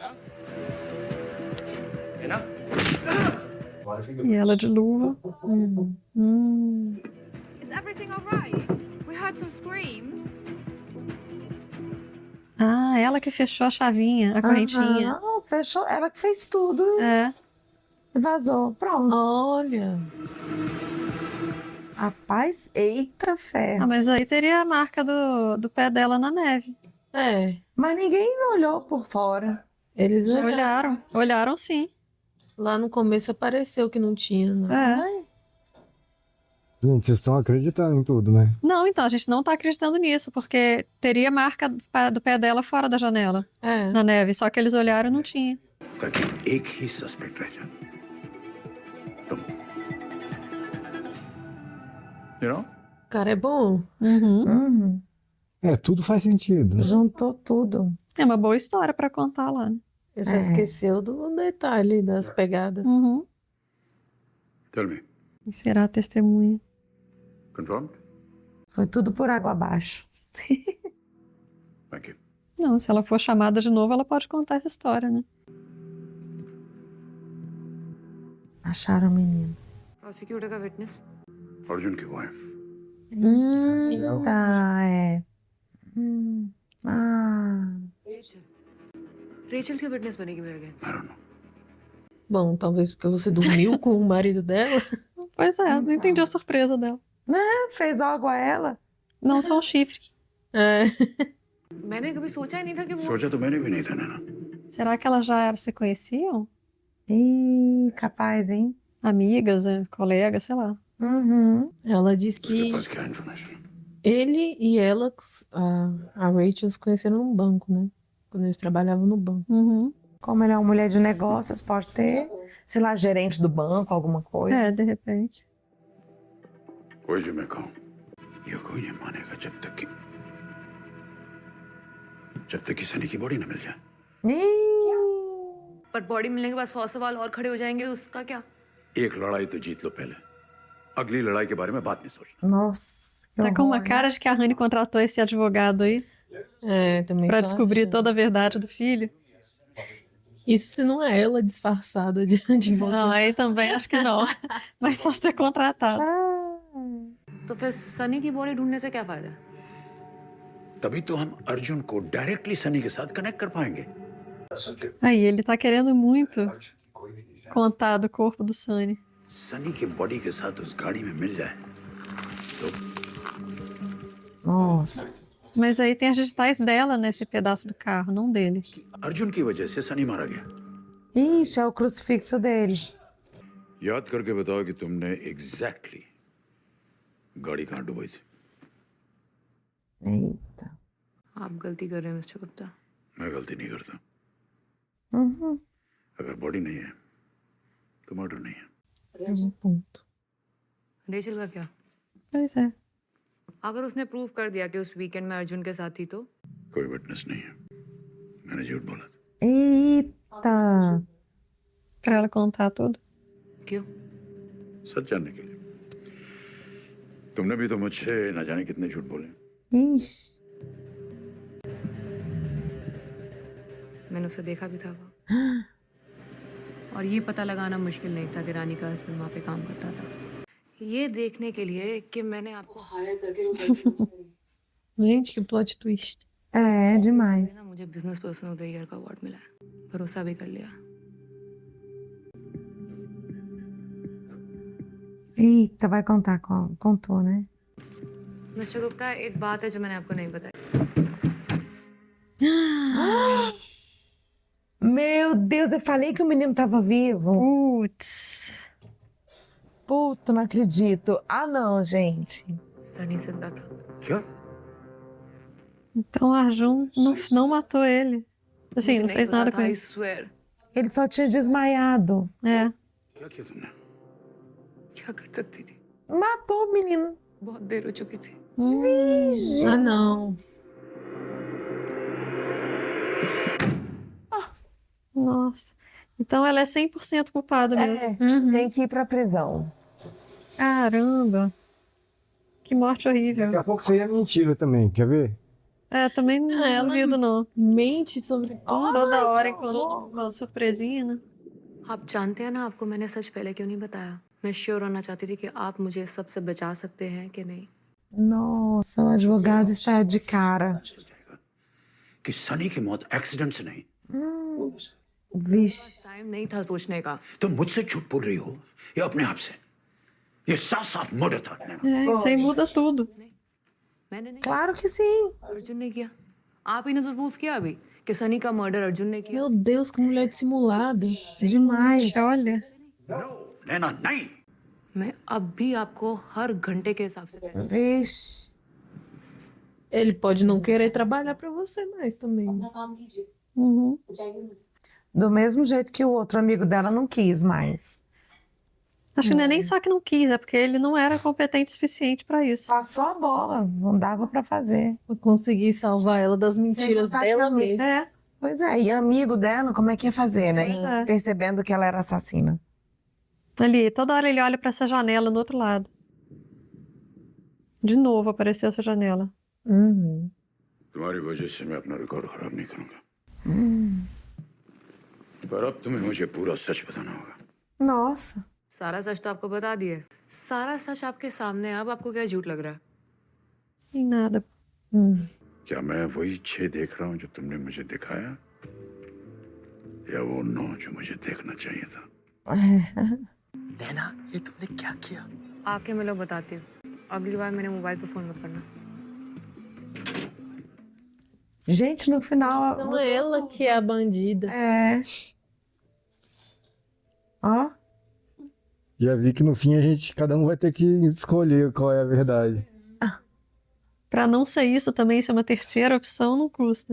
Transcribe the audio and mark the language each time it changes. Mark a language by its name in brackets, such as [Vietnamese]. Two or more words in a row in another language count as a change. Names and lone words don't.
[Hindi] है ना? [Portuguese] E ela de luva. [English] Is everything alright? We heard some screams. [Portuguese] Ah, ela que fechou a chavinha, a correntinha. Aham, fechou. Ela que fez tudo. É. E vazou. Pronto. Olha. Rapaz, eita Ah, ferro. mas aí teria a marca do pé dela na neve. É. Mas ninguém olhou por fora. Eles Olharam sim. Lá no começo apareceu que não tinha, né? É. Gente, vocês estão acreditando em tudo, né? Não, então, a gente não tá acreditando nisso, porque teria marca do pé dela fora da janela, na neve. Só que eles olharam e não tinha. [Hindi] ताकि एक ही सस्पेक्ट रह जाए तुम [English] you know? [Portuguese] O cara é bom. É, tudo faz sentido. Juntou tudo. É uma boa história pra contar lá, né? Ele só esqueceu do detalhe das pegadas. [English] Tell me, [Portuguese] E será a testemunha. [English] confirmed? [Portuguese] Foi tudo por água abaixo. [English] Thank you. [Portuguese] Não, se ela for chamada de novo, ela pode contar essa história, né? Acharam o menino. [Hindi] प्रोसिक्यूटर का विटनेस अर्जुन की वाइफ [Portuguese] Tá, é. [Hindi] रेचल की विटनेस बनेगी मेरे अगेंस्ट [Portuguese] Bom, talvez porque você dormiu com o marido dela. Pois é, não entendi a surpresa dela. Fez algo a ela? Não, só um chifre. [Hindi] मैंने कभी सोचा ही नहीं था कि वो सोचा तो मैंने भी नहीं था नैना [Portuguese] Será que elas já se conheciam? Ih, capaz, hein? Amigas, colegas, sei lá. Ela disse que [Hindi] बस क्या इन्फॉर्मेशन [Portuguese] ele e ela, a Rachel, se conheceram num banco, né? Quando eles trabalhavam no banco. Como ele é uma mulher de negócios, pode ter, sei lá, gerente do banco, alguma coisa. É, de repente. [Hindi] कोई जो मैं कहूँ ये कोई नहीं मानेगा जब तक कि सनी की बॉडी न मिल जाए पर बॉडी मिलने के बाद 100 सवाल और खड़े हो जाएंगे उसका क्या एक लड़ाई तो जीत लो पहले अगली लड़ाई के बारे में बात नहीं सोचना [Portuguese] Nossa, que Tá com uma horror, cara de que a Rani contratou esse advogado aí também pra tô descobrir achando. toda a verdade do filho. Isso se não é ela disfarçada de advogado. Não, aí também acho que não. Mas só se ter contratado. [Hindi] तो फिर सनी की बॉडी ढूंढने से क्या फायदा तभी तो हम अर्जुन को डायरेक्टली सनी के साथ कनेक्ट कर पाएंगे [Portuguese] Aí, ele tá querendo muito contar do corpo do Sunny. [Hindi] सनी के बॉडी के साथ उस गाड़ी में मिल जाए तो [Portuguese] Nossa. Mas aí tem as digitais dela nesse pedaço do carro, não dele. [Hindi] अर्जुन की वजह से सनी मारा गया [Portuguese] Ixi, é o crucifixo dele. [Hindi] याद करके बताओ कि तुमने एग्जैक्टली गाड़ी कहाँ डुबाई थी [Portuguese] Eita. [Hindi] आप गलती कर रहे हैं मिस्टर गुप्ता मैं गलती नहीं करता अगर बॉडी नहीं है तो मर्डर नहीं है रेचल का क्या [Portuguese] Pois é. [Hindi] अगर उसने प्रूव कर दिया कि उस वीकेंड में अर्जुन के साथ थी तो कोई विटनेस नहीं है मैंने झूठ बोला था [Portuguese] Eita. Pra ela contar tudo. [Hindi] क्यों सच जानने के लिए तुमने भी तो मुझसे न जाने कितने झूठ बोले [Portuguese] Ixi. [Hindi] मैंने उसे देखा भी था वो और ये पता लगाना मुश्किल नहीं था कि रानी का हस्बैंड वहाँ पे काम करता था ये देखने के लिए कि मैंने आपको हायर करके [Portuguese] Gente, que [English] plot twist. [Portuguese] É, demais. [Hindi] ना मुझे [English] business person of the year [Hindi] का अवार्ड मिला है भरोसा भी कर लिया [Portuguese] Eita, vai contar. Contou, né? [Hindi] मिस्टर गुप्ता एक बात है जो मैंने आपको नहीं बताई [Portuguese] Meu Deus, eu falei que o menino tava vivo. Putz. Puta, não acredito. Ah, não, gente. [Hindi] सनी जिंदा था क्या [Portuguese] Então o Arjun não matou ele. Assim, não fez nada com [English] I [Portuguese] ele. [English] swear [Portuguese] Ele só tinha desmaiado. É. [Hindi] क्या किया तुमने क्या कर सकती थी [Portuguese] Matou o menino. [Hindi] बहुत देर हो चुकी थी [Portuguese] Vixe. Ah, não. Nossa. Então ela é 100% culpada mesmo. Tem que ir pra prisão. Caramba. Que morte horrível. Daqui a pouco isso aí é mentira também, quer ver? É, também não ela duvido, não. Mente sobre tudo. Toda hora enquanto uma surpresinha, né? [Hindi] आप जानते हैं ना आपको मैंने सच पहले क्यों नहीं बताया मैं श्योर होना चाहती थी कि आप मुझे सबसे बचा सकते हैं कि नहीं [Portuguese] Nossa, o advogado está de cara. [Hindi] कि सनी की मौत एक्सीडेंट से नहीं [Portuguese] Vixe. [Hindi] टाइम नहीं था सोचने का तुम मुझसे झूठ बोल रही हो या अपने आप से ये साफ साफ मर्डर था [Portuguese] É, isso aí muda tudo. [Hindi] मैंने नहीं [Portuguese] Claro que sim. [Hindi] अर्जुन ने किया आप ही ने तो प्रूफ किया अभी कि सनी का मर्डर अर्जुन ने किया [Portuguese] Meu Deus, que mulher dissimulada. Demais. Olha. [Hindi] नैना नहीं मैं अब भी आपको हर घंटे के हिसाब से पैसे [Portuguese] Vixe. Ele pode não querer trabalhar pra você mais também. Uhum. Do mesmo jeito que o outro amigo dela não quis mais. Acho que não é nem só que não quis, é porque ele não era competente o suficiente pra isso. Passou a bola, não dava pra fazer. Eu consegui salvar ela das mentiras dela mesmo. É. Pois é, e amigo dela, como é que ia fazer, né? Pois é. Percebendo que ela era assassina. Ali, toda hora ele olha pra essa janela no outro lado. De novo apareceu essa janela. Uhum. [Hindi] तुम्हारी वजह से मैं अपना रिकॉर्ड खराब नहीं करूंगा पर अब तुम्हें मुझे पूरा सच बताना होगा [Portuguese] Nossa. [Hindi] सारा सच तो आपको बता दिए सारा सच आपके सामने है, अब आपको क्या झूठ लग रहा है [Portuguese] Em nada. [Hindi] क्या मैं वही 6 देख रहा हूँ जो तुमने मुझे दिखाया या वो 9 जो मुझे देखना चाहिए था नैना ये तुमने क्या किया आके मैं लोग बताती हूँ अगली बार मैंने मोबाइल पे फोन मत करना [Portuguese] Gente, no final. Então é ela que é a bandida. É. Ó. Já vi que no fim cada um vai ter que escolher qual é a verdade. Pra não ser isso também, ser uma terceira opção, não custa.